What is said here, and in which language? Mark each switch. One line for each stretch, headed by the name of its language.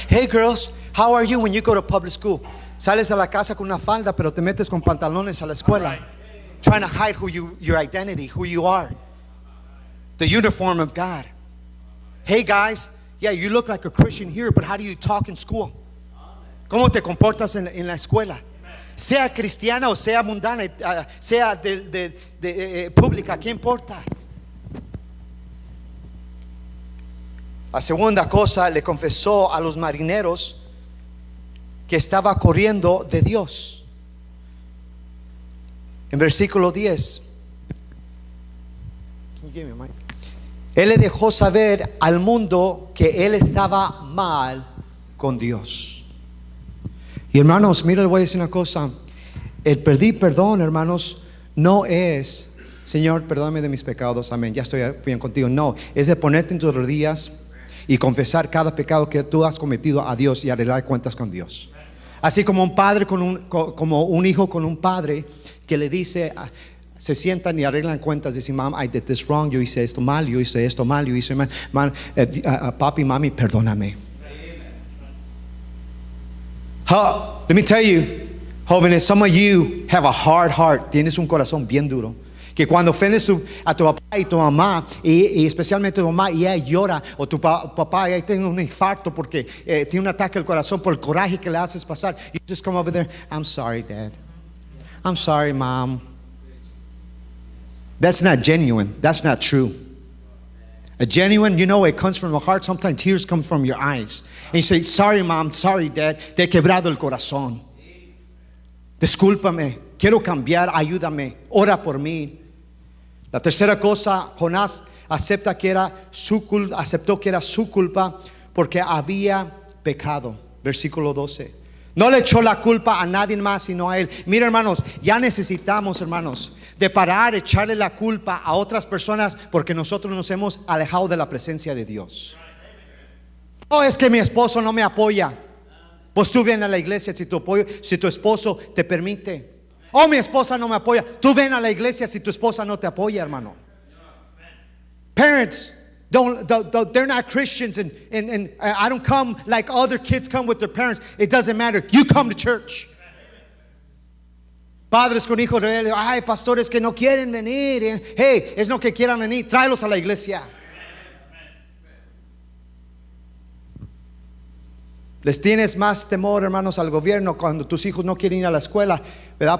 English: Hey girls, how are you when you go to public school?
Spanish: Sales a la casa con una falda, pero te metes con pantalones a la escuela,
English: trying to hide your identity, who you are, the uniform of God. Hey guys, yeah, you look like a Christian here, but how do you talk in school?
Spanish: ¿Cómo te comportas en la escuela? Sea cristiana o sea mundana, sea pública, ¿qué importa? La segunda cosa, le confesó a los marineros que estaba corriendo de Dios. En versículo 10, él le dejó saber al mundo que él estaba mal con Dios. Y hermanos, mira, les voy a decir una cosa. El pedir perdón, hermanos, no es, Señor, perdóname de mis pecados, amén, ya estoy bien contigo. No, es de ponerte en tus rodillas y confesar cada pecado que tú has cometido a Dios y arreglar cuentas con Dios. Así como un padre como un hijo con un padre que le dice, se sientan y arreglan cuentas, dicen,
English: Mom, I did this wrong,
Spanish: yo hice esto mal, yo hice esto mal, yo hice mal, papi, mami, perdóname.
English: Let me tell you, jóvenes, some of you have a hard heart.
Spanish: Tienes un corazón bien duro, que cuando ofendes a tu papá y tu mamá, y especialmente tu mamá, y ella llora, o tu papá y tiene un infarto porque tiene un ataque al corazón por el coraje que le haces pasar,
English: you just come over there, I'm sorry, Dad, I'm sorry, Mom. That's not genuine. That's not true. A genuine, it comes from the heart. Sometimes tears come from your eyes. And you say, sorry, Mom, sorry, Dad,
Spanish: te he quebrado el corazón. Discúlpame, quiero cambiar, ayúdame, ora por mí. La tercera cosa, Jonás aceptó que era su culpa porque había pecado. Versículo 12. No le echó la culpa a nadie más sino a él. Mira, hermanos, ya necesitamos, hermanos, de parar, echarle la culpa a otras personas porque nosotros nos hemos alejado de la presencia de Dios. Oh, es que mi esposo no me apoya. Pues tú ven a la iglesia si tu esposo te permite. Oh, mi esposa no me apoya. Tú ven a la iglesia si tu esposa no te apoya, hermano.
English: Parents, they're not Christians, and I don't come like other kids come with their parents. It doesn't matter. You come to church.
Spanish: Padres con hijos rebeldes, ay, pastores que no quieren venir. Hey, es no que quieran venir, tráelos a la iglesia. Les tienes más temor, hermanos, al gobierno cuando tus hijos no quieren ir a la escuela, ¿verdad?